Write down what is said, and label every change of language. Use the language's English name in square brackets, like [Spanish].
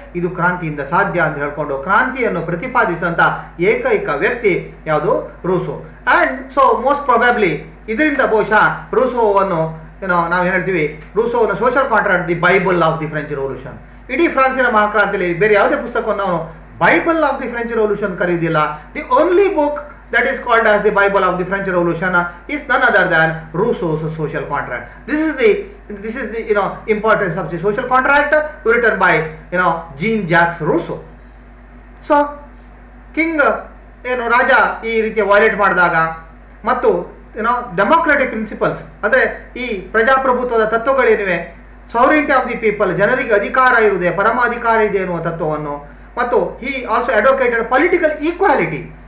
[Kannada] ಇದು ಕ್ರಾಂತಿಯಿಂದ ಸಾಧ್ಯ ಅಂತ ಹೇಳ್ಕೊಂಡು ಕ್ರಾಂತಿಯನ್ನು ಪ್ರತಿಪಾದಿಸುವಂಥ ಏಕೈಕ ವ್ಯಕ್ತಿ ಯಾವುದು? Rousseau. [English] and so most probably [Kannada] ಇದರಿಂದ ಬಹುಶಃ ರೂಸೋವನ್ನು ನಾವೇನು ಹೇಳ್ತೀವಿ, ರೂಸೋವನ್ನು social contract the Bible of the French revolution. ಇಡೀ ಫ್ರಾನ್ಸಿನ ಮಹಾಕ್ರಾಂತಿಯಲ್ಲಿ ಬೇರೆ ಯಾವುದೇ ಪುಸ್ತಕವನ್ನು ಅವನು Bible of the French revolution ಕರೆಯುವುದಿಲ್ಲ. [English] The only book that is called as the Bible of the French Revolution is none other than Rousseau's social contract. This is the importance of the social contract written by Jean-Jacques Rousseau. So King [Kannada] ಏನು ರಾಜ ಈ ರೀತಿಯ violate ಮಾಡಿದಾಗ ಮತ್ತು ಏನೋ democratic principles ಅಂದರೆ ಈ ಪ್ರಜಾಪ್ರಭುತ್ವದ ತತ್ವಗಳೇನಿವೆ, ಸಾವರಿಟಿ of the people, ಜನರಿಗೆ ಅಧಿಕಾರ ಇರುವುದೇ, ಪರಮ ಅಧಿಕಾರ ಇದೆ ಎನ್ನುವ ತತ್ವವನ್ನು, ಮತ್ತು [English] He also advocated political equality.